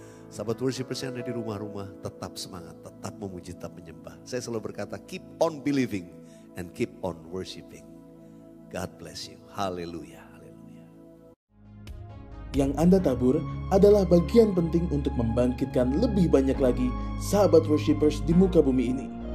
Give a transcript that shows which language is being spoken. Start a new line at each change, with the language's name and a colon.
Indonesian: Sahabat worshipers yang ada di rumah-rumah, tetap semangat, tetap memuji, tetap menyembah. Saya selalu berkata,
English: keep on believing and keep on worshiping. God bless you. Haleluya. Haleluya.
Indonesian: Yang Anda tabur adalah bagian penting untuk membangkitkan lebih banyak lagi sahabat worshipers di muka bumi ini.